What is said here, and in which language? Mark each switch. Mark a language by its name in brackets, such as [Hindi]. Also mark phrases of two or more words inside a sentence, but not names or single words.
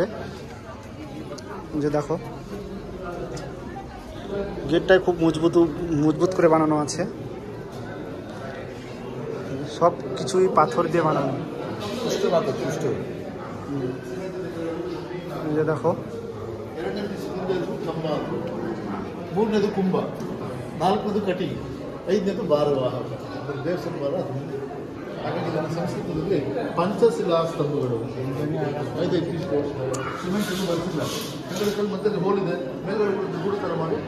[Bangla] যে দেখো গেটটাই খুব মজবুত করে বানানো আছে, সব কিছুই পাথর দিয়ে বানানো। যে দেখো [Kannada] ಮೂರನೇದು ಕುಂಭ, ನಾಲ್ಕನೇದು ಕಟಿ, ಐದನೇದು ಭಾರವಾಹ ದೇವಸ್ಥಾನ. ಹಾಗಾಗಿ ಇದನ್ನು ಸಂಸ್ಕೃತದಲ್ಲಿ ಪಂಚಶಿಲಾ ಸ್ತಂಭಗಳು. 5 ಸಿಮೆಂಟ್ ಬಳಸಿಲ್ಲ, ಕಲ್ಲು ಮತ್ತೆ ಹೋಲಿದೆ, ಮೇಲ್ಗಡೆ ಗೂಡು ಥರ ಮಾಡಿ